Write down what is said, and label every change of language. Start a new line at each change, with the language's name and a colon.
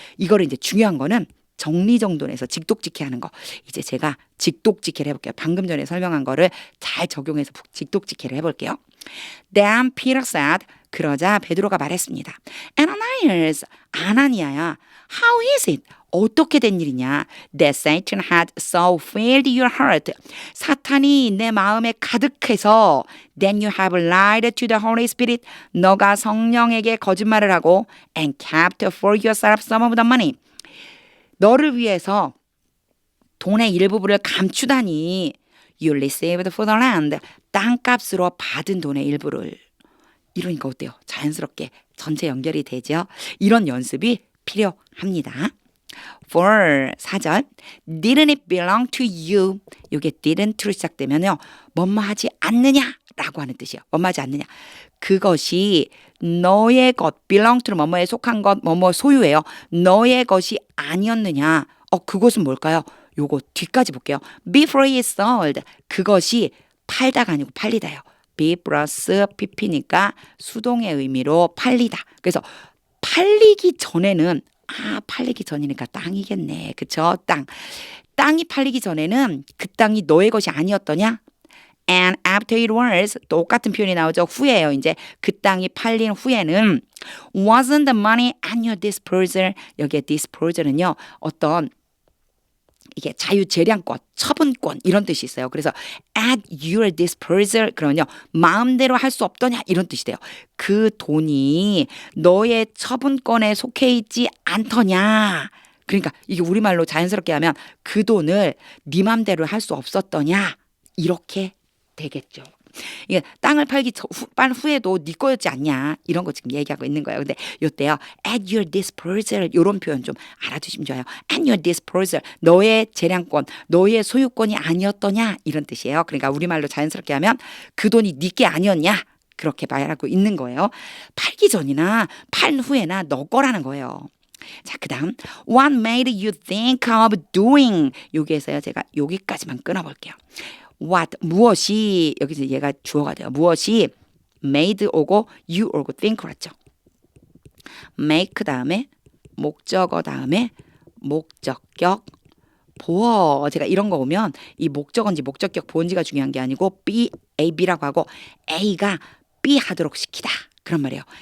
Korean: 이거를 이제 중요한 거는 정리정돈해서 직독직해하는 거. 이제 제가 직독직해를 해볼게요. 방금 전에 설명한 거를 잘 적용해서 직독직해를 해볼게요.
English: Then Peter said,
Korean: 그러자 베드로가 말했습니다.
English: Ananias, 아나니아야, how is it?
Korean: 어떻게 된 일이냐?
English: That Satan had so filled your heart.
Korean: 사탄이 내 마음에 가득해서
English: Then you have lied to the Holy Spirit.
Korean: 너가 성령에게 거짓말을 하고
English: And kept for yourself some of the money.
Korean: 너를 위해서 돈의 일부분을 감추다니
English: You received for the land.
Korean: 땅값으로 받은 돈의 일부를. 이러니까 어때요? 자연스럽게 전체 연결이 되죠? 이런 연습이 필요합니다.
English: For 4절 Didn't it belong to you?
Korean: 이게 didn't로 시작되면요. 뭐뭐하지 않느냐라고 하는 뜻이에요. 뭐뭐하지 않느냐. 그것이 너의 것, belong to 뭐뭐에 속한 것, 뭐뭐 소유예요. 너의 것이 아니었느냐. 그것은 뭘까요? 요거 뒤까지 볼게요.
English: Before it sold.
Korean: 그것이 팔다가 아니고 팔리다요. be 플러스 pp니까 수동의 의미로 팔리다. 그래서 팔리기 전에는 팔리기 전이니까 땅이겠네. 그쵸? 땅이 팔리기 전에는 그 땅이 너의 것이 아니었더냐?
English: And after it was
Korean: 똑같은 표현이 나오죠. 후에요. 이제 그 땅이 팔린 후에는
English: wasn't the money at your disposal.
Korean: 여기에 disposal은요. 어떤 이게 자유재량권, 처분권 이런 뜻이 있어요. 그래서 at your disposal 그러면요. 마음대로 할 수 없더냐 이런 뜻이 돼요. 그 돈이 너의 처분권에 속해 있지 않더냐. 그러니까 이게 우리말로 자연스럽게 하면 그 돈을 네 맘대로 할 수 없었더냐 이렇게 되겠죠. 이게 땅을 팔 후에도 네 거였지 않냐 이런 거 지금 얘기하고 있는 거예요. 근데 요때요 at your disposal 이런 표현 좀 알아두시면 좋아요. at your disposal 너의 재량권, 너의 소유권이 아니었더냐 이런 뜻이에요. 그러니까 우리말로 자연스럽게 하면 그 돈이 네 게 아니었냐 그렇게 말하고 있는 거예요. 팔기 전이나 팔 후에나 너 거라는 거예요. 자, 그 다음
English: What made you think of doing?
Korean: 여기에서요 제가 여기까지만 끊어볼게요. What 무엇이 여기서 얘가 주어가 돼요. 무엇이 made 오고 you 오고 think 그렇죠. make 다음에 목적어 다음에 목적격 보어 제가 이런 거 오면 이 목적어인지 목적격 보어인지가 중요한 게 아니고 be A B라고 하고 A가 B 하도록 시키다 그런 말이에요.